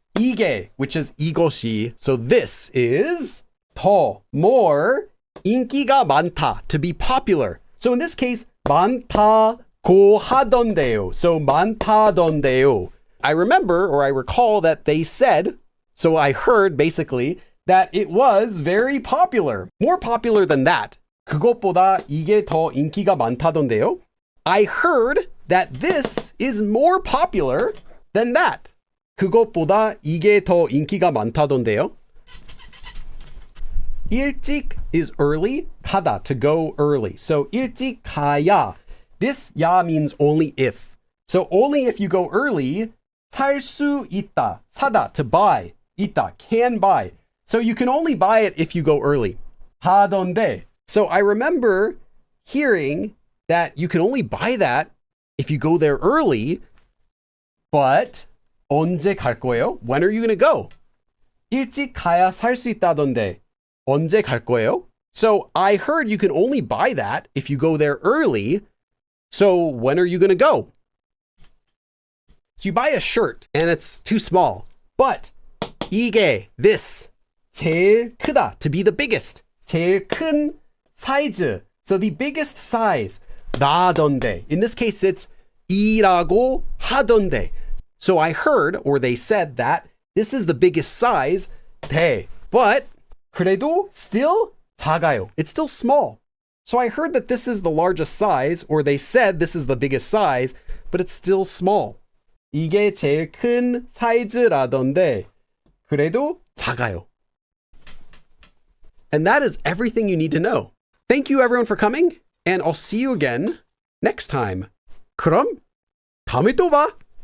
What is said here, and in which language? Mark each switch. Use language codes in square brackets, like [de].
[en] 이게, which is 이것이, so this is 더, more, [ko] 인기가 많다, [en] to be popular. So in this case, [ko] 많다고 하던데요. [en] So [ko] 많다던데요. [en] I remember, or I recall that they said, so I heard basically, that it was very popular. More popular than that. [ko] 그것보다 이게 더 인기가 많다던데요. [en] I heard that this is more popular than that. [ko] 그것보다 이게 더 인기가 많다던데요. [en] 일찍 is early, 가다, to go early. So 일찍 가야. This 야 means only if. So only if you go early, [ko] 살 수 있다, [en] 사다, to buy, 있다, can buy. So you can only buy it if you go early. [ko] 하던데. [en] So I remember hearing that you can only buy that if you go there early, but [ko] 언제 갈 거예요? [en] When are you going to go? [ko] 일찍 가야 살 수 있다던데. 언제 갈 거예요? [en] So I heard you can only buy that if you go there early. So when are you going to go? So you buy a shirt and it's too small. But 이게, this, 제일 크다, to be the biggest. 제일 큰 사이즈. So the biggest size. 라던데. In this case, it's 이라고 하던데. So I heard, or they said that this is the biggest size, 대. But [ko] 그래도 [en] still 작아요. It's still small. So I heard that this is the largest size, or they said this is the biggest size, but it's still small. [ko] 이게 제일 큰 사이즈라던데. 그래도 작아요. [en] And that is everything you need to know. Thank you everyone for coming, and I'll see you again next time. [ko] 그럼 다음에 또 봐.